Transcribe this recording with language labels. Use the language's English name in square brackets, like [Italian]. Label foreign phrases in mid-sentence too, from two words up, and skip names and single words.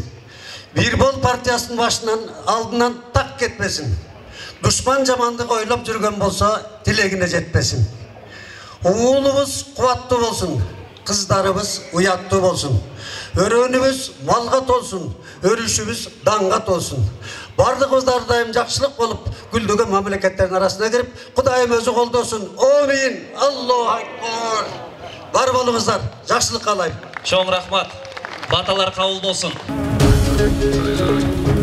[Kyrgyz] Бир бол партиясынын башынан алдынан так кетпесин. Душман жамандык ойлоп жүргөн болсо, тилегине жетпесин. Уулубуз кубаттуу болсун, кыздарыбыз уяттуу болсун. Өрөөнүбүз малга толсун, өрүшүбүз данга толсун. [Kazakh] бардығыбыз дайым жақсылық болып гүлдеген мемлекеттердің арасына кіріп, Құдайым өзі қолдасын. Амин. [Arabic] الله أكبر. [Kazakh] Бар болыңыздар. Жақсылық қалайым. [Kyrgyz] Чоң рахмат. Баталар қабыл болсын.